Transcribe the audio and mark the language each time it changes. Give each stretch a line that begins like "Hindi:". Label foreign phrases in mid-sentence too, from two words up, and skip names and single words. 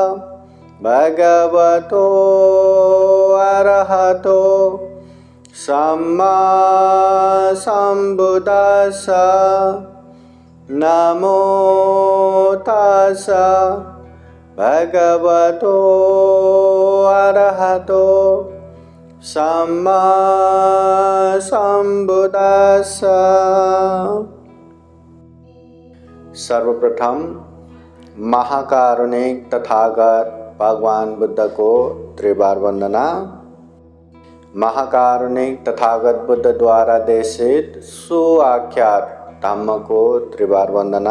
Pali: भगवतो अरहतो सम्मा सम्बुद्धास्सा नमो तस्सा भगवतो अरहतो सम्मा सम्बुद्धास्सा।
Hindi: सर्वप्रथम महाकारुणिक तथागत भगवान बुद्ध को त्रिबार वंदना। महाकारुणिक तथागत बुद्ध द्वारा देशित सुआख्यात धम्म को त्रिबार वंदना।